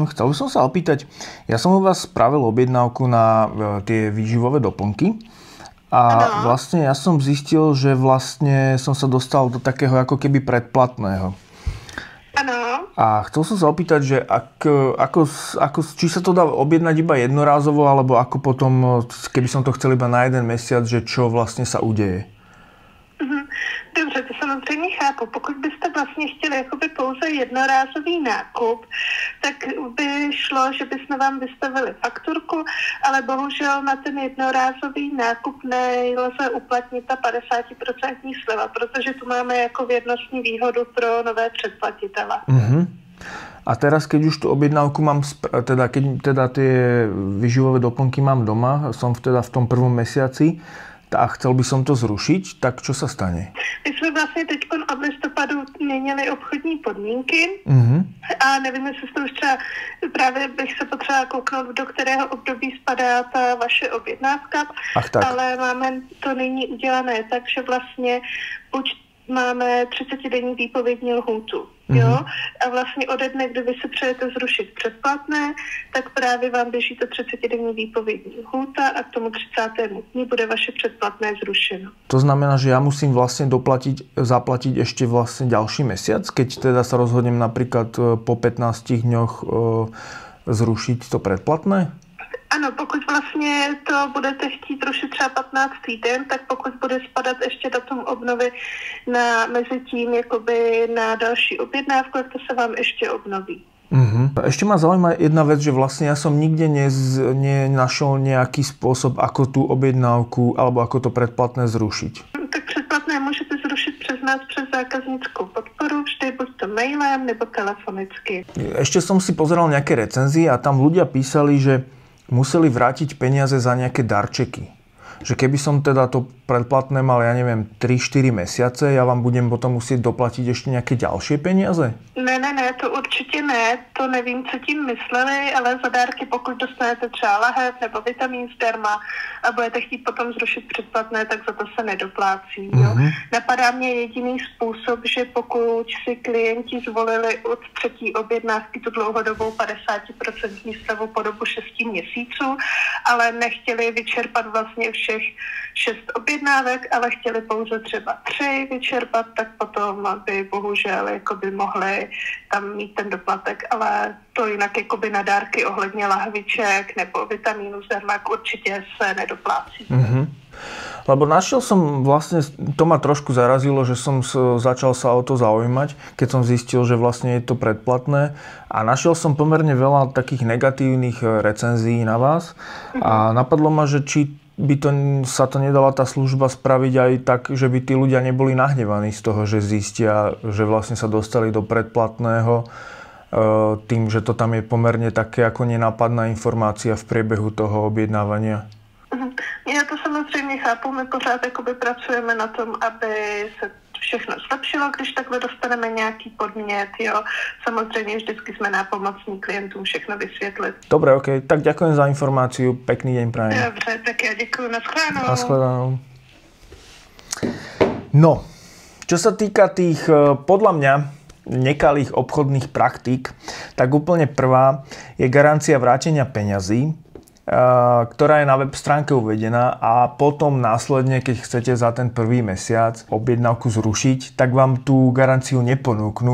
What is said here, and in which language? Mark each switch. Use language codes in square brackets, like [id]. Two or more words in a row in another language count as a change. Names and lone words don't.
[sk] Chcel som sa opýtať, ja som u vás spravil objednávku na tie výživové doplnky a vlastne ja som zistil, že vlastne som sa dostal do takého ako keby predplatného. Áno. A chcel som sa opýtať, že či sa to dá objednať iba jednorázovo, alebo ako potom, keby som to chcel iba na jeden mesiac, že čo vlastne sa udeje? [cs] Dobře, to samozřejmě chápu. Pokud byste vlastně chtěli jakoby pouze jednorázový nákup, tak by šlo, že bychom vám vystavili fakturku, ale bohužel na ten jednorázový nákup nelze uplatnit ta 50% sleva, protože tu máme jako věrnostní výhodu pro nové předplatitele. [sk] A teraz, keď už tú objednávku mám, keď teda tie výživové doplnky mám doma, som teda v tom prvom mesiaci, a chcel by som to zrušiť, tak čo sa stane? [cs] My jsme vlastně teď od listopadu měnili obchodní podmínky a nevím, jestli to už třeba, právě bych se potřeba kouknout, do kterého období spadá ta vaše objednávka, ale máme to nyní udělané tak, že vlastně buď máme 30-denní výpovědní lhůtu. Jo? A vlastně ode dne, kdy vy si přejete zrušit předplatné, tak právě vám běží to 30-denní výpovědní lhůta a k tomu 30. dní bude vaše předplatné zrušeno. [sk] To znamená, že ja musím vlastne zaplatiť ešte vlastne ďalší mesiac, keď teda sa rozhodnem napríklad po 15 dňoch zrušiť to predplatné? [cs] Ano, pokud vlastně to budete chtít rušit třeba 15. den, tak pokud bude spadat ještě datum obnovy mezi tím jakoby na další objednávku, tak to se vám ještě obnoví. [sk] Ešte ma zaujíma jedna vec, že vlastne ja som nikde nenašol nejaký spôsob, ako tú objednávku alebo ako to predplatné zrušiť. [cs] Tak předplatné můžete zrušit přes nás, přes zákaznickou podporu, vždy buď to mailem nebo telefonicky. Ešte [sk] som si pozeral nejaké recenzie a tam ľudia písali, že museli vrátiť peniaze za nejaké darčeky. že keby som teda to predplatné mal, ja neviem, 3-4 mesiace, ja vám budem potom musieť doplatiť ešte nejaké ďalšie peniaze? [cs] Ne, to určitě ne, to nevím, co tím mysleli, ale za dárky, pokud dostanete třeba lahev nebo vitamín zdarma a budete chtít potom zrušit předplatné, tak za to se nedoplácí. Jo? Napadá mě jediný způsob, že pokud si klienti zvolili od třetí objednávky tu dlouhodobou 50% slevu po dobu 6 měsíců, ale nechtěli vyčerpat vlastně všech 6 objednávek, ale chtěli pouze třeba 3 vyčerpat, tak potom by bohužel jakoby mohli tam mít ten doplatek, ale to jinak jakoby na dárky ohledně lahviček nebo vitamínu zdarma určitě se nedoplácí. [sk] Lebo našiel som vlastne, to ma trošku zarazilo, že som začal sa o to zaujímať, keď som zistil, že vlastne je to predplatné a našiel som pomerne veľa takých negatívnych recenzií na vás a napadlo ma, že či by sa to nedala tá služba spraviť aj tak, že by tí ľudia neboli nahnevaní z toho, že zistia, že vlastne sa dostali do predplatného tým, že to tam je pomerne také ako nenápadná informácia v priebehu toho objednávania. [cs] Já to samozřejmě chápu, my pořád jakoby pracujeme na tom, aby se všechno zlepšilo, když takhle dostaneme nějaký podnět, jo. Samozřejmě vždycky jsme nápomocní klientům všechno vysvětlit. [sk] Dobre, OK, tak ďakujem za informáciu, pekný deň prajem. [cs] Dobře, tak [sk] ja ďakujem, [cs] naschledanou. Naschledanou. [sk] No, čo sa týka tých, podľa mňa, nekalých obchodných praktík, tak úplne prvá je garancia vrátenia peňazí, ktorá je na web stránke uvedená a potom následne, keď chcete za ten prvý mesiac objednávku zrušiť, tak vám tú garanciu neponúknú.